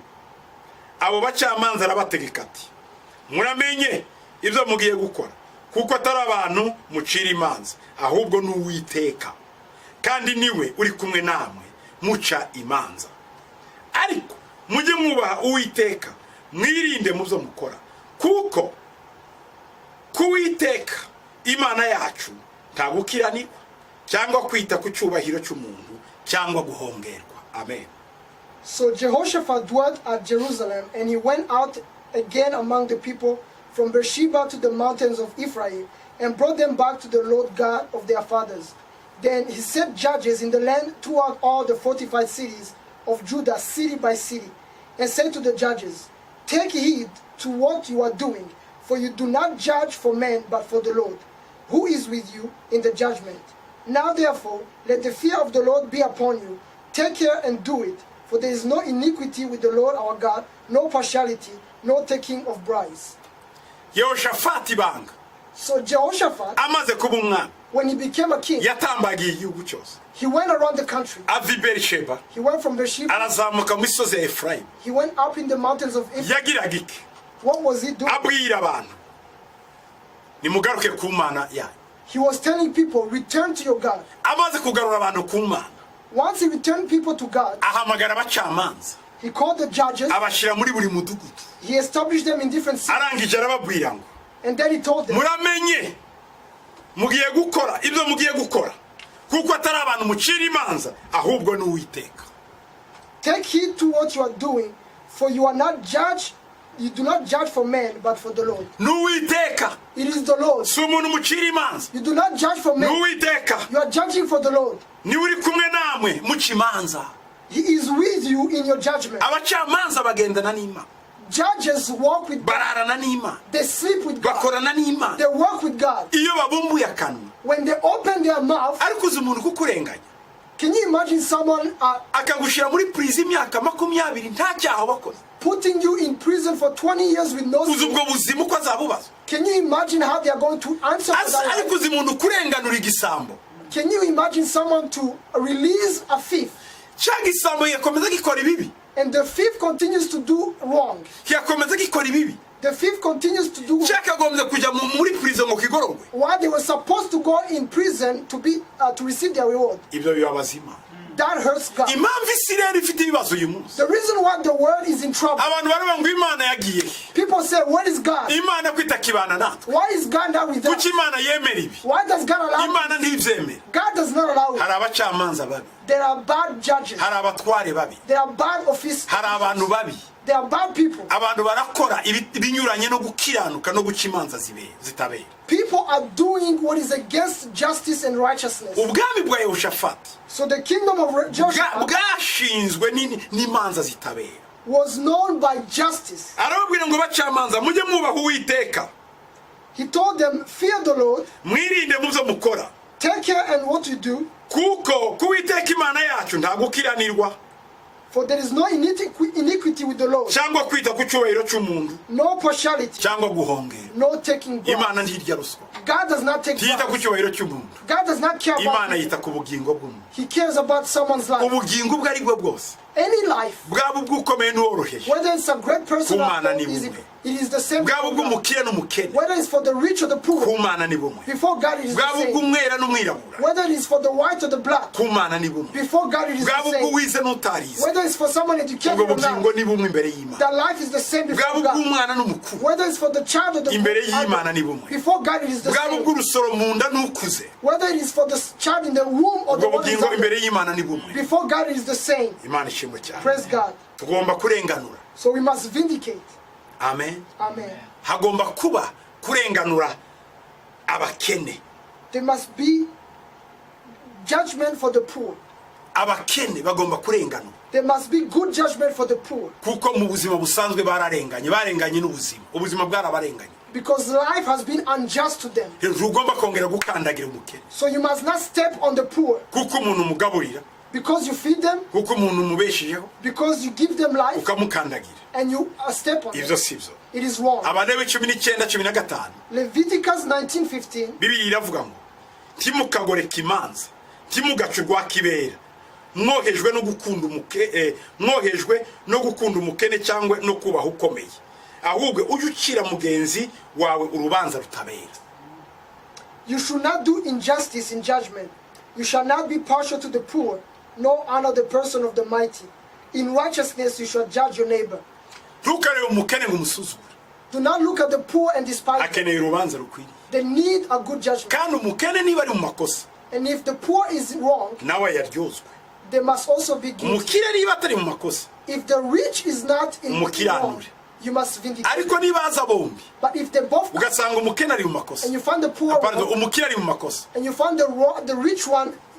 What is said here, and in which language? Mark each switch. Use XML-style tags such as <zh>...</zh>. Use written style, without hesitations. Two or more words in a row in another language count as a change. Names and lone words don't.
<rw>Abo bacamanza arabategeka ati, muramenye ibyo mugiye gukora, kuko atari abantu mucira imanza ahubwo n'Uwiteka, kandi niwe uri kumwe namwe muca imanza. Ariko mujye mwubaha Uwiteka, mwirinde mu byo mukora, kuko Uwiteka Imana yacu nta gukiranirwa cyangwa kwita ku cyubahiro cy'umuntu cyangwa guhongerwa. Amen.</rw> <en>So Jehoshaphat dwelt at Jerusalem, and he went out again among the people from Beersheba to the mountains of Ephraim, and brought them back to the Lord God of their fathers. Then he set judges in the land throughout all the fortified cities of Judah, city by city, and said to the judges, take heed to what you are doing, for you do not judge for men, but for the Lord, who is with you in the judgment. Now therefore, let the fear of the Lord be upon you. Take care and do it, for there is no iniquity with the Lord our God, no partiality, no taking of bribes.</en> <rw>Yehoshafati banga</rw> <en>So Jehoshaphat,</en> <rw>amaze kuba umwami,</rw> <en>when he became a king,</en> <rw>yatambagiye igihugu cyose.</rw> <en>he went around the country.</en> <rw>Ava i Berisheba</rw> <en>He went from Beersheba,</en> <rw>arazamuka mu misozi ya Efraimu.</rw> <en>he went up in the mountains of Ephraim.</en> <rw>Yagiraga iki?</rw> <en>What was he doing?</en> <rw>Abwira abantu, nimugaruke ku Mana yanyu.</rw> <en>He was telling people, return to your God.</en> <rw>Amaze kugarura abantu ku Mana,</rw> <en>Once he returned people to God,</en> <rw>ahamagara abacamanza</rw> <en>he called the judges,</en> <rw>abashira muri buri mudugudu.</rw> <en>he established them in different cities,</en> <rw>Arangije arababwira ngo,</rw> <en>and then he told them,</en> <rw>muramenye mugiye gukora ibyo mugiye gukora, kuko atari abantu mucira imanza ahubwo n'Uwiteka.</rw> <en>take heed to what you are doing, for you are not judged, you do not judge for men, but for the Lord.</en> <rw>N'Uwiteka,</rw> <en>It is the Lord.</en> <rw>si umuntu mucira imanza.</rw> <en>You do not judge for men,</en> <rw>N'Uwiteka</rw> <en>you are judging for the Lord.</en> <rw>niwe uri kumwe namwe muca imanza.</rw> <en>He is with you in your judgment.</en> <rw>Abacamanza bagendana n'Imana,</rw> <en>Judges walk with God.</en> <rw>bararana n'Imana,</rw> <en>They sleep with God.</en> <rw>bakorana n'Imana.</rw> <en>They work with God.</en> <rw>Iyo babumbuye akanwa,</rw> <en>When they open their mouth,</en> <rw>ariko uzi umuntu kukurenganya</rw> <en>can you imagine someone</en> <rw>akagushira muri prison imyaka 20 nta cyaha wakoze?</rw> <en>putting you in prison for 20 years with no</en> <rw>Uzi</rw> <en>sin?</en> <rw>ubwo buzima uko azabubazwa?</rw> <en>Can you imagine how they are going to answer for that?</en> <rw>Ariko uzi umuntu kurenganura igisambo,</rw> <en>Can you imagine someone to release a thief,</en> <rw>cyangwa igisambo yakomeza gikora ibibi,</rw> <en>and the thief continues to do wrong?</en> <rw>yakomeza gikora ibibi,</rw> <en>The thief continues to do</en> <rw>cyakagombye kujya muri prison ngo kigororwe.</rw> <en>while they were supposed to go in prison to be to receive their reward.</en> <rw>Ibyo bibabaza Imana.</rw> <en>That hurts God.</en> <rw>Impamvu Isirayeli ifite ibibazo uyu munsi,</rw> <en>The reason why the world is in trouble,</en> <rw>abantu baravuga ngo Imana yagiye he?</rw> <en>people say, where is God?</en> <rw>Imana kwita kibana natwe.</rw> <en>Why is God not with us?</en> <rw>Kuki Imana yemera ibi?</rw> <en>Why does God allow it?</en> <rw>Imana ntibyemera.</rw> <en>God does not allow it.</en> <rw>Hari abacamanza babi,</rw> <en>There are bad judges.</en> <rw>hari abatware babi,</rw> <en>There are bad officers.</en> <rw>hari abantu babi.</rw> <en>There are bad people.</en> <rw>Abantu barakora ibinyuranye no gukiranuka no guca imanza zitabera.</rw> <en>People are doing what is against justice and righteousness.</en> <rw>Ubwami bwa Yehoshafati</rw> <en>So the kingdom of Jehoshaphat</en> <rw>bwashinzwe n'imanza zitabera.</rw> <en>was known by justice.</en> <rw>arababwira ngo bacamanza mujye mwubaha Uwiteka,</rw> <en>He told them, fear the Lord,</en> <rw>mwirinde mu byo mukora,</rw> <en>take care in what you do,</en> <rw>kuko ku Uwiteka Imana yacu nta gukiranirwa</rw> <en>for there is no iniquity with the Lord,</en> <rw>cyangwa kwita ku cyubahiro cy'umuntu</rw> <en>no partiality,</en> <rw>cyangwa guhongera.</rw> <en>no taking</en> <rw>Imana</rw> <en>bribes.</en> <rw>ntirya ruswa,</rw> <en>God does not take</en> <rw>ntiyita ku</rw> <en>bribes.</en> <rw>cyubahiro cy'umuntu.</rw> <en>God does not care</en> <rw>Imana</rw> <en>about</en> <rw>yita ku bugingo bw'umuntu,</rw> <en>He cares about someone's life.</en> <rw>ubugingo ubwo ari bwo bwose,</rw> <en>Any life,</en> <rw>bwaba ubw'ukomeye n'uworoheje,</rw> <en>whether it's a great person or</en> <rw>Kumana ni</rw> <en>is</en> <rw>bumwe.</rw> <en>it is the same.</en> <rw>bwaba</rw> <en>before God.</en> <rw>ubw'umukire n'umukene,</rw> <en>Whether it's for the rich or the</en> <rw>ku</rw> <en>poor,</en> <rw>Mana ni bumwe.</rw> <en>before God it is the</en> <rw>bwaba</rw> <en>same.</en> <rw>ubw'umwera n'umwirabura,</rw> <en>Whether it is for the white or the black,</en> <rw>ku Mana ni bumwe.</rw> <en>before God it is</en> <rw>bwaba</rw> <en>the same.</en> <rw>ubw'uwize n'utarize,</rw> <en>Whether it's for someone educated</en> <rw>ubwo</rw> <en>or not,</en> <rw>bugingo ni bumwe imbere y'Imana.</rw> <en>that life is the same</en> <rw>bwaba</rw> <en>before God.</en> <rw>ubw'umwana n'umukuru,</rw> <en>Whether it's for the child or the</en> <rw>imbere y'Imana</rw> <en>adult,</en> <rw>ni bumwe.</rw> <en>before God it is the</en> <rw>bwaba</rw> <en>same.</en> <rw>ubw'urusoro mu nda n'ukuze,</rw> <en>Whether it is for the child in the womb or the</en> <rw>ubwo</rw> <en>one who is</en> <rw>bugingo</rw> <en>out</en> <rw>imbere</rw> <en>there,</en> <rw>y'Imana ni bumwe.</rw> <en>before God it is the same.</en> <rw>Imana ishimwe cyane.</rw> <en>Praise God.</en> <rw>tugomba kurenganura.</rw> <en>So we must vindicate.</en> <rw>Amen.</rw> <en>Amen.</en> <rw>hagomba kuba kurenganura abakene.</rw> <en>There must be judgment for the poor.</en> <rw>abakene bagomba kurenganura,</rw> <en>There must be good judgment for the poor.</en> <rw>kuko mu buzima busanzwe barenganye ubuzima bwarabarenganye.</rw> <en>Because life has been unjust to them.</en> <rw>ntugomba kongera gukandagira umukene,</rw> <en>So you must not step on the poor.</en> <rw>kuko umuntu umugaburira,</rw> <en>Because you feed them,</en> <rw>kuko umuntu umubeshejeho</rw> <en>because you give them life,</en> <rw>ukamukandagira,</rw> <en>and you step on</en> <rw>ibyo</rw> <en>them.</en> <rw>si byo.</rw> <en>It is wrong.</en> <rw>Abalewi 19:15</rw> <en>Leviticus 19:15.</en> <rw>Bibiliya iravuga ngo ntimukagoreka imanza, ntimugace urwakibera, mwohejwe no gukunda umukene cyangwa no kubaha ukomeye, ahubwo ujye ucira mugenzi wawe urubanza rutabera.</rw> <en>You should not do injustice in judgment. You shall not be partial to the poor, nor honor the person of the mighty. In righteousness you shall judge your neighbor.</en> <rw>Ntukarebe umukene ngo umusuzugure,</rw> <en>Do not look at the poor and despise them.</en> <rw>akeneye urubanza rukwiriye.</rw> <en>They need a good judgment.</en> <rw>Kandi umukene niba ari mu makosa</rw> <en>And if the poor is wrong,</en> <rw>nawe yaryozwe.</rw> <en>they must also be guilty.</en> <rw>Umukire niba atari mu makosa,</rw> <en>If the rich is not in wrong,</en> <rw>umukiranure.</rw> <en>you must vindicate.</en> <rw>ariko niba aza bombi</rw> <en>But if they both,</en> <rw>ugasanga umukene ari mu makosa,</rw> <en>and you find the poor pardon, one,</en> <rw>umukire ari mu makosa,</rw> <en>and you find the rich one,</en>